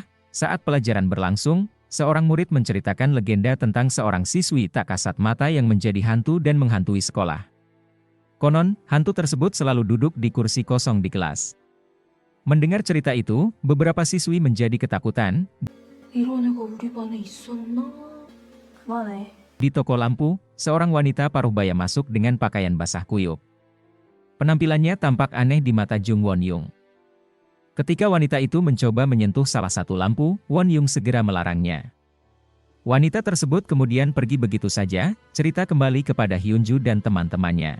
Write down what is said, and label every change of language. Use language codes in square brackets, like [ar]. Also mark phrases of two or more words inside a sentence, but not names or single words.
[id] Saat pelajaran berlangsung, seorang murid menceritakan legenda tentang seorang siswi tak kasat mata yang menjadi hantu dan menghantui sekolah. Konon, hantu tersebut selalu duduk di kursi kosong di kelas. Mendengar cerita itu, beberapa siswi menjadi ketakutan. [ko] 이런 애가 우리 반에 있었나? 그만해. [id] Di toko lampu, seorang wanita paruh baya masuk dengan pakaian basah kuyup. Penampilannya tampak aneh di mata Jung Won Yung. Ketika wanita itu mencoba menyentuh salah satu lampu, Won Yung segera melarangnya. Wanita tersebut kemudian pergi begitu saja, cerita kembali kepada Hyunju dan teman-temannya.